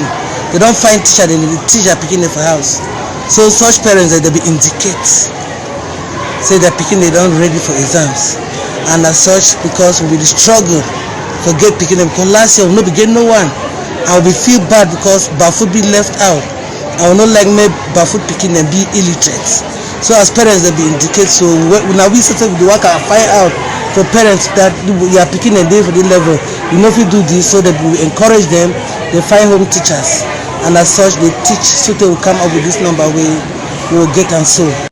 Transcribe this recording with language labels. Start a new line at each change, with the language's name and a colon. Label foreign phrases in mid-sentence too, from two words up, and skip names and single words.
Nigerian Pidgin: They don find teacher, dem dey teach their pikin dem for house. So such parents they be indicate say their pikin they don't ready for exams, and as such because we will struggle for get pikin them, because last year we no be get no one. I will be feel bad because Bafoot be left out. I will not like make Bafoot pikin them be illiterate. So as parents they be indicate, so now we settle with the work and find out for parents that your pikin them dey for the level, you know if you do this, so that we encourage them, they find home teachers. And as such, they teach so they will come up with this number we will get and so.